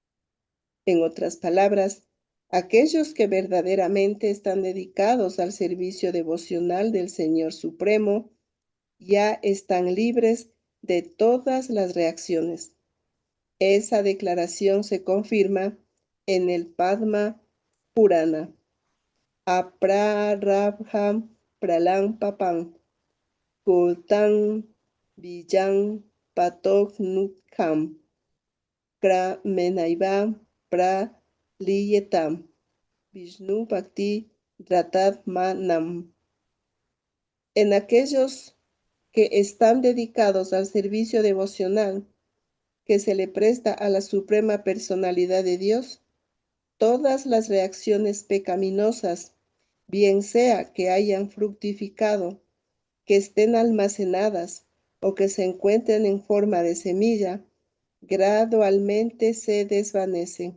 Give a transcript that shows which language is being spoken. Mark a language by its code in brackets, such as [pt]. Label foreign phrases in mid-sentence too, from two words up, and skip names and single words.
[es] En otras palabras, Aquellos que verdaderamente están dedicados al servicio devocional del Señor Supremo ya están libres de todas las reacciones. Esa declaración se confirma en el Padma Purana. [sa] Aprarabham pralang papam kultan vijang patok nukham kra menaiva pra liyetam Vishnu Bhakti Manam. [es] En aquellos que están dedicados al servicio devocional que se le presta a la suprema personalidad de Dios, todas las reacciones pecaminosas, bien sea que hayan fructificado, que estén almacenadas o que se encuentren en forma de semilla, gradualmente se desvanecen.